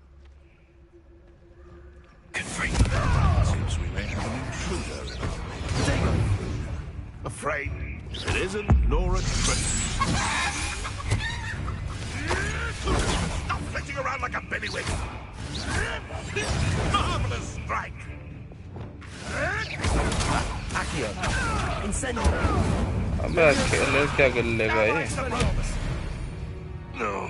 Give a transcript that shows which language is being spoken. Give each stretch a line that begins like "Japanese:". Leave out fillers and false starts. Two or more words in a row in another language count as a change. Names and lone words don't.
English: Seems we may have an intruder in our midst. Afraid it isn't nor a trick. Stop flitting around like a bellywig! Marvelous strike! Accio. Incendio.
Hindi: अबे अकेले क्या कर लेगा ये?
English: No.